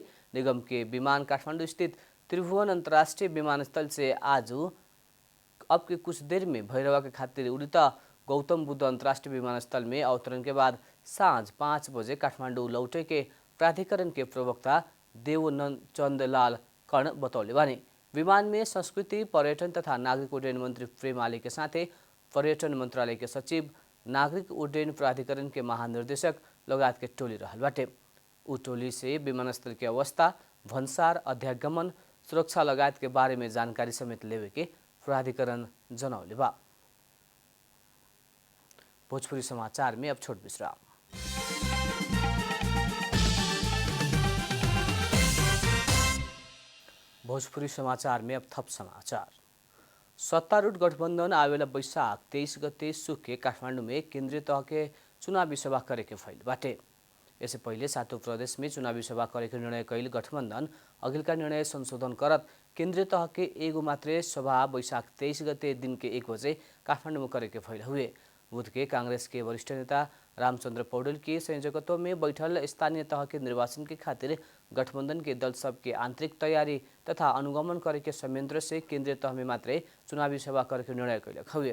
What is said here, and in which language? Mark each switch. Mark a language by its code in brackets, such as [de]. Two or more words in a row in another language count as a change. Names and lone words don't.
[bho] निगम के विमान काठमांडू स्थित त्रिभुवन अंतर्राष्ट्रीय विमानस्थल से आज अब के कुछ देर में भैरवा के खातिर उड़ी त गौतम बुद्ध अंतर्राष्ट्रीय विमानस्थल में अवतरण के बाद साँझ 5 बजे काठमांडू लौटे के प्राधिकरण के प्रवक्ता देवचंदलाल कर्ण बतौले बानी। विमान में संस्कृति पर्यटन तथा नागरिक उड्डयन मंत्री प्रेम आले के साथे पर्यटन मंत्रालय के सचिव, नागरिक उड्डयन प्राधिकरण के महानिर्देशक लगायत के टोली रहल बाटे। उ टोली से विमानस्थल के अवस्था, भन्सार, अध्यागमन, सुरक्षा लगायत के बारे में जानकारी समेत लेवे के प्राधिकरण जनौले बा। भोजपुरी समाचार में अब छोट विश्राम। भोजपुरी समाचार में अब थप समाचार। सत्तारूढ़ गठबंधन आवेला वैशाख 23 गते सुख के काठमांडू में केंद्रीय तह के चुनावी सभा करे के फैल बाटे। इससे पहले 7 प्रदेश में चुनावी सभा करे के निर्णय कैल गठबंधन अगिलका निर्णय संशोधन करत केंद्रीय तह के एगो मात्रै सभा वैशाख 23 गते दिन के 1 बजे काठमांडू में करे के फैल हुए। बुध के कांग्रेस के वरिष्ठ नेता रामचंद्र पौडेल के संयोजकत्व में बैठल स्थानीय तह के निर्वाचन के खातिर गठबंधन के दल सब के आंतरिक तैयारी तथा अनुगमन करे के संयंत्र से केंद्रीय तह में मात्रै चुनावी सभा करे के निर्णय कैलक हुए।